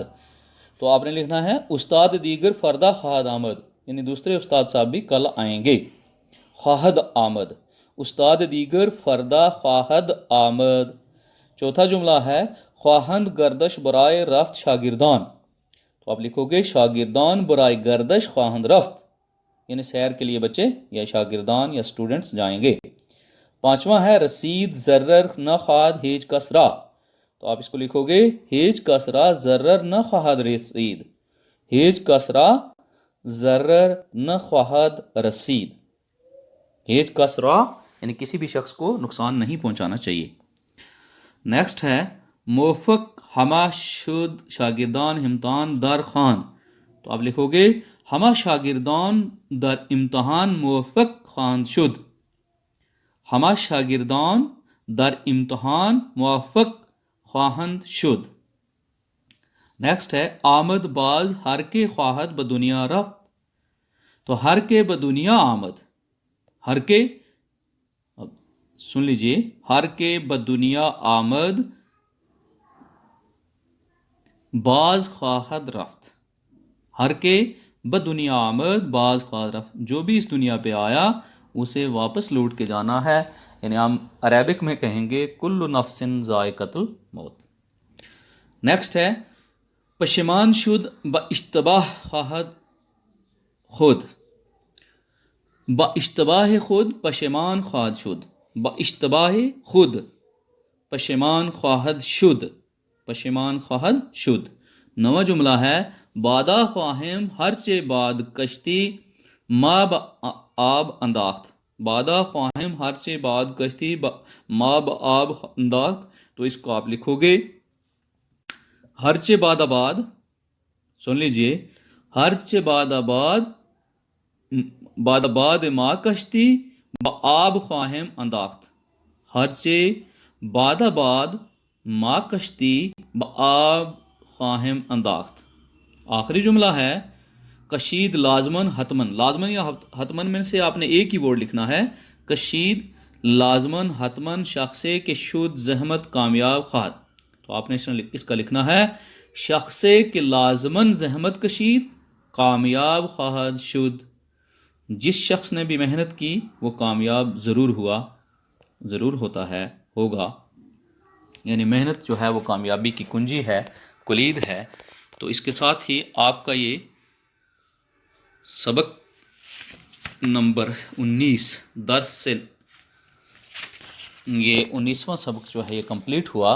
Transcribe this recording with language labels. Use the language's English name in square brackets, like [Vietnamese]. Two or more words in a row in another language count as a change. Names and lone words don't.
[Urdu] تو آپ نے لکھنا ہے [Persian] استاد دیگر فردہ خواہد آمد، [Urdu] یعنی دوسرے استاد صاحب بھی کل آئیں گے. [Persian] خواہد آمد، استاد دیگر فردہ خواہد آمد. [Urdu] چوتھا جملہ ہے [Persian] خواہند گردش برائے رفت شاگردان. [Urdu] تو آپ لکھو گے [Persian] شاگردان برائے گردش خواہند رفت، [Urdu] یعنی سیر کے لیے بچے یا شاگردان یا اسٹوڈنٹس جائیں گے. پانچواں ہے [Persian] رسید زرر نہ خواہد ہیج کسرا. [Urdu] تو آپ اس کو لکھو گے [Persian] ہیج کسرا زرر نہ خواہد رسید. ہیج کسرا زرر نہ خواہد رسید. ہیج کسرا [Urdu] یعنی کسی بھی شخص کو نقصان نہیں پہنچانا چاہیے. نیکسٹ ہے [Persian] موفق ہما شد شاگردان امتحان در خواند. [Urdu] تو آپ لکھو گے [Persian] ہما شاگردان در امتحان موفق خواند شد. ہما شاگردان در امتحان موفق خواہند شد. [Urdu] نیکسٹ ہے [Persian] آمد باز ہر کے خواہد بدنیا رفت. تو ہر کے بدنیا آمد، ہر کے، [Urdu] سن لیجئے، [Persian] ہر کے بدنیا آمد باز خواہد رفت. ہر کے بدنیا آمد باز خواہد رفت. [Urdu] جو بھی اس دنیا پہ آیا اسے واپس لوٹ کے جانا ہے. یعنی ہم عربک میں کہیں گے [Arabic] کل نفس ذائقۃ الموت. [Urdu] نیکسٹ ہے [Persian] پشیمان شد با اشتباہ خواہد خود. با اشتباہ خود پشیمان خواہد شد. با اشتباہ خود پشیمان خواہد شد. پشیمان خواہد شد. [Urdu] نواں جملہ ہے [Persian] بادا خواہم ہرچے بعد کشتی ما با آب انداخت. بادا خواہم ہرچے بعد کشتی ما با آب انداخت. [Urdu] تو اس کو آپ لکھو گے [Persian] ہرچے بعد آباد، [Urdu] سن لیجئے، [Persian] ہرچے بعد آباد، بعد آباد ما کشتی با آب خواہم انداخت. ہرچے بعد آباد ما کشتی با آب خواہم انداخت. [Urdu] آخری جملہ ہے [Persian] کشید لازمن حتمن. [Urdu] لازمن یا حتمن میں سے آپ نے ایک ہی ورڈ لکھنا ہے. [Persian] کشید لازمن حتمن شخصے کے شد زحمت کامیاب خواہد. [Urdu] تو آپ نے اس کا لکھنا ہے [Persian] شخصے کے لازمن زحمت کشید کامیاب خواہد شد. [Urdu] جس شخص نے بھی محنت کی وہ کامیاب ضرور ہوا، ضرور ہوتا ہے، ہوگا. یعنی محنت جو ہے وہ کامیابی کی کنجی ہے، کلید ہے. تو اس کے ساتھ ہی آپ کا یہ سبق نمبر 19 درس سے یہ 19واں سبق جو ہے یہ کمپلیٹ ہوا.